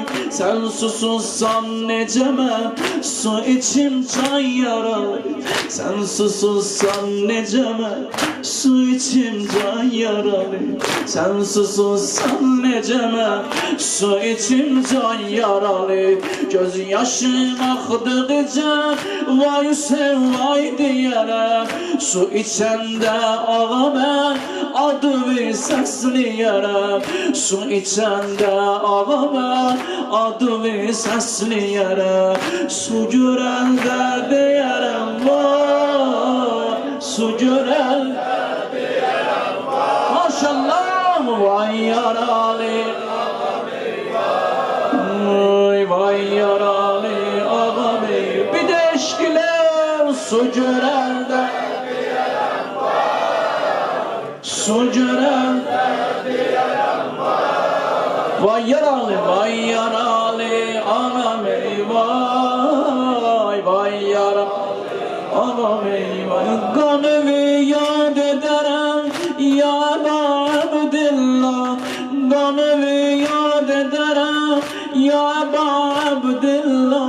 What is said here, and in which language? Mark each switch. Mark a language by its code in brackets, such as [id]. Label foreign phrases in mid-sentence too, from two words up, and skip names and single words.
[az] Sen susuzsan necəmə su içim can yaralıyım, sen susuzsan necəmə su içim can yaralıyım, sen susuzsan necəmə su içim can yaralıyım. Göz yaşım axdıqca vay sen vay diyərəm, su içəndə ağa mən adımı səsləyərəm, su içəndə ağa mən adımı səsləyərəm. Su görəndə deyərəm vay, su görəndə deyərəm vay. Maşallah vay yaralı, vay yaralı ağam ey. Bir de eşk ile su görəndə deyərəm vay, su görəndə deyərəm vay. Vay yaralı ağam ey vay, vay yaralı ağam ey vay. [tr] Kanımı yad ederim ya Abdillah, kanımı yad ederim ya Abdillah.